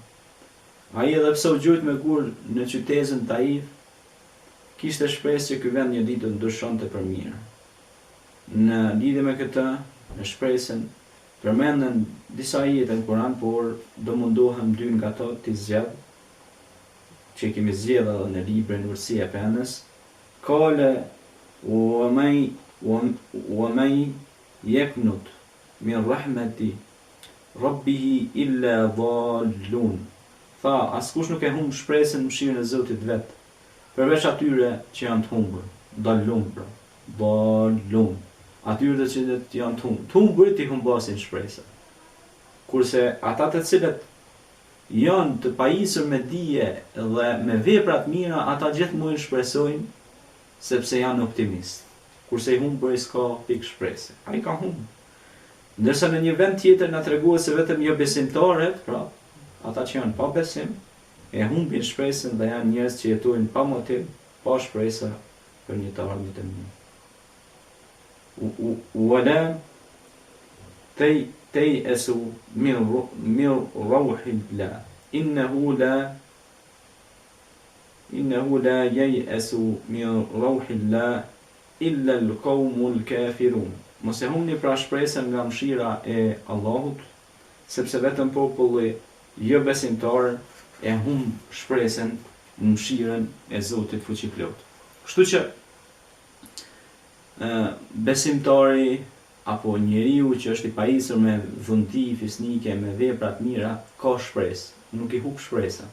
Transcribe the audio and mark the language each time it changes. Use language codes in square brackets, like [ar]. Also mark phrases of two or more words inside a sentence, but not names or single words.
[sq] Ai edhe pse u gjujt me gur në qytetin Taif, kishte shpresë që ky vend një ditë do ndryshonte për mirë. Në lidhje me këtë, në shpresën, përmenden disa ajete në Kur'an, por do mundohem dy nga ato t'i zgjedh, që kemi zgjedhur edhe në librin Urësia e Penës. [ar] قال ومن يقنط من رحمة ربه إلا الضالون. [sq] Tha, askush nuk e humb shpresën në mëshirën e Zotit vet, përveç atyre që janë të humbur, dallun, pra, dallun. Atyre që janë të humbur. Të humburit i humbasin shpresën. Kurse ata të cilët janë të pajisur me dije dhe me vepra të mira, ata gjithmonë shpresojnë sepse janë optimist. Kurse i humburi s'ka pikë shpresë. Ai ka humbur. Ndërsa në një vend tjetër na treguohet se vetëm jo besimtarët, pra, ata që janë pa besim, e humbin shpresën dhe janë njerëz që jetojnë pa motiv, pa shpresë për një të ardhmë të mirë. [ar] ولا تيأسوا من روح الله إنه لا ييأس من روح الله إلا القوم الكافرون. [sq] Mos e humni pra shpresën nga mëshira e Allahut, sepse vetëm populli jo besimtar e humb shpresën në mëshirën e Zotit fuqiplot. Kështu që besimtari apo njeriu që është i pajisur me vullneti fisnike, me vepra të mira, ka shpresë, nuk i humb shpresën.